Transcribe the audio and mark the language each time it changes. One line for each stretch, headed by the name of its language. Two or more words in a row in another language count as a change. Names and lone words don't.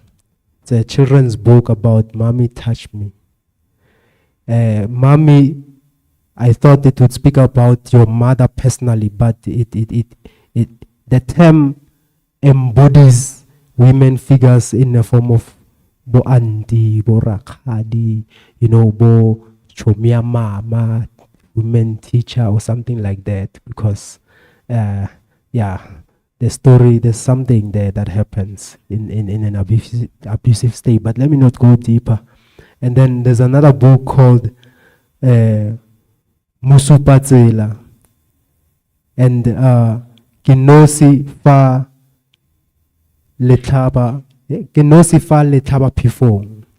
English: It's a children's book about Mommy Touched Me. Mommy, I thought it would speak about your mother personally, but the term embodies women figures in the form of
Tswana: bo auntie, bo rakadi,
English: you know,
Tswana: bo chomia mama,
English: women teacher or something like that, because yeah, the story, there's something there that happens in an abusive state. But let me not go deeper. And then there's another book called Musupatsela and Kinosi fa Letaba Pifong.